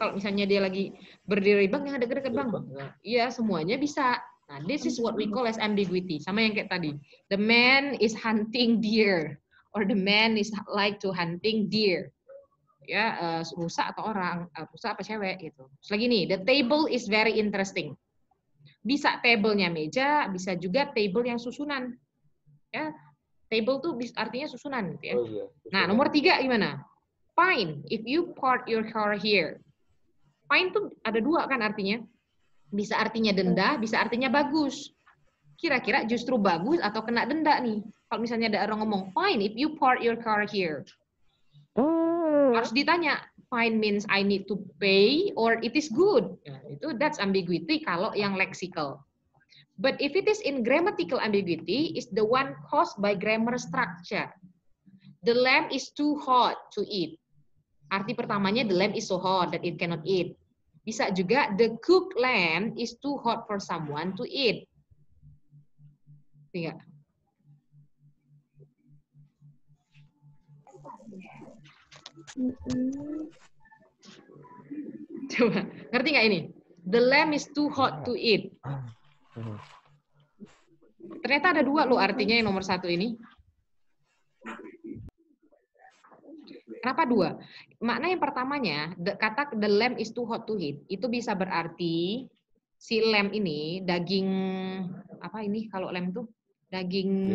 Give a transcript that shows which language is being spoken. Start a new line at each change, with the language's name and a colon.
Indonesian: Kalau misalnya dia lagi berdiri di bank, yang dekat-dekat bank. Iya, semuanya bisa.
English: Nah, this is what we call as ambiguity.
Indonesian: Sama yang kayak tadi.
English: The man is hunting deer. Or the man is like to hunting deer.
Indonesian: Ya, rusa atau orang. Rusa apa cewek gitu. Terus lagi nih,
English: the table is very interesting.
Indonesian: Bisa table-nya meja, bisa juga table yang susunan. Ya, table tuh artinya susunan gitu ya. Oh, iya. Nah, nomor 3 gimana?
English: Fine, if you park your car here.
Indonesian: Fine tuh ada dua kan artinya. Bisa artinya denda, bisa artinya bagus. Kira-kira justru bagus atau kena denda nih. Kalau misalnya ada orang ngomong,
English: fine if you park your car here.
Indonesian: Harus ditanya,
English: fine means I need to pay or it is good. Nah, that's ambiguity
Indonesian: kalau yang
English: lexical. But if it is in grammatical ambiguity, is the one caused by grammar structure. The lamb is too hot to eat.
Indonesian: Arti pertamanya,
English: the lamb is so hot that it cannot eat.
Indonesian: Bisa juga,
English: the cooked lamb is too hot for someone to eat.
Indonesian: Tiga. Coba, ngerti nggak ini?
English: The lamb is too hot to eat.
Indonesian: Ternyata ada dua loh artinya yang nomor 1 ini. Kenapa 2? Makna yang pertamanya, kata
English: the lamb is too hot to eat,
Indonesian: itu bisa berarti si lamb ini daging apa ini kalau lamb tuh daging